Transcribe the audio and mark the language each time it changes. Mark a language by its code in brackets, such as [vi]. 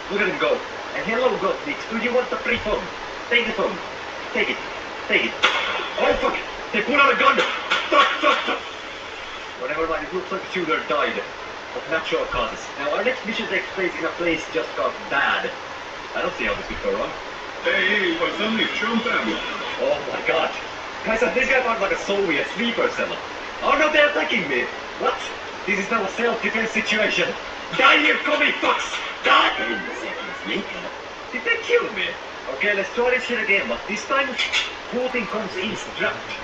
[en] Look at him go. And hello, Gottlieb, do you want the free phone? Take the phone. Take it. Take it. Oh fuck! They pulled out a gun! Fuck, fuck, fuck! Well, never mind, it looks like the shooter died of natural causes. Now, our next mission takes place in a place just called Bad. I don't see how this could go wrong. [ru] Hey, пацаны, в чем там? [en] Oh my god. Guys, this guy sounds like a Soviet sleeper cell. Oh no, they're attacking me! What? This is now a self-defense situation. Die, you commie fucks! Die! 10 seconds later. Did they kill me? Okay, let's try this shit again, but this time, Putin comes in strapped.